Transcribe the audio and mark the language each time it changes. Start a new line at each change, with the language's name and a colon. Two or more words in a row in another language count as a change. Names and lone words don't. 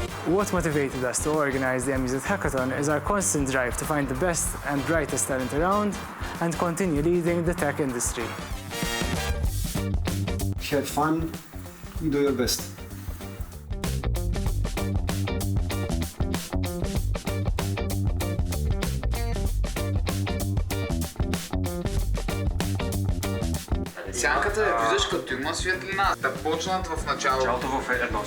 English: What motivated us to organize the MUZ Hackathon is our constant drive to find the best and brightest talent around and continue leading the tech industry. Have fun, do your best.
Bulgarian: Сянката я виждаш като има светлина. Да почнат в началото. Началото в едно.